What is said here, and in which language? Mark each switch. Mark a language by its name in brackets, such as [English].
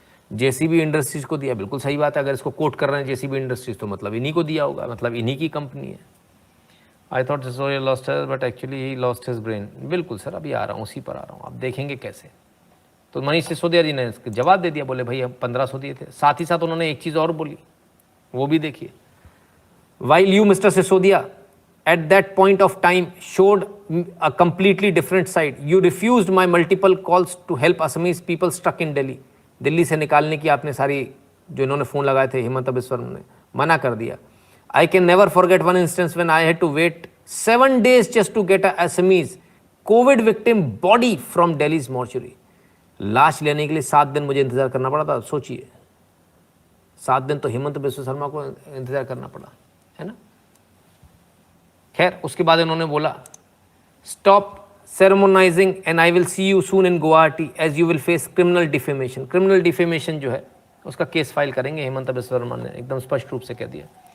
[Hindi] JCB industries को दिया, बिल्कुल सही बात है। अगर इसको कोट कर रहे हैं JCB इंडस्ट्रीज तो मतलब इन्हीं को दिया होगा, मतलब इन्हीं की कंपनी है। [English] I thought Sisodia lost his but actually he lost his brain. [Hindi] बिल्कुल सर, अभी आ रहा हूँ, उसी पर आ रहा हूँ, आप देखेंगे कैसे। तो मनीष सिसोदिया जी ने जवाब दे दिया, बोले भाई हम 1500 दिए थे। साथ ही साथ उन्होंने एक चीज़ और बोली, वो भी देखिए। [English] While you mister Sisodia at that point of time showed a completely different side, you refused my multiple calls to help Assamese people stuck in Delhi. [Hindi] Delhi से निकालने की आपने सारी, जो इन्होंने फ़ोन लगाए थे हेमंत बिस्व शर्मा ने, मना कर दिया। [English] I can never forget one instance when I had to wait 7 days just to get a Assamese COVID victim body from Delhi's mortuary. [Hindi] लाश लेने के लिए 7 दिन मुझे इंतजार करना पड़ा था। सोचिए, 7 दिन तो हेमंत बिस्वा शर्मा को इंतजार करना पड़ा, है ना। खैर उसके बाद इन्होंने बोला [English] Stop sermonizing and I will see you soon in Guwahati as you will face criminal defamation. [Hindi] Criminal defamation जो है उसका केस फाइल करेंगे हेमंत बिस्वा शर्मा ने एकदम स्पष्ट रूप से कह दिया।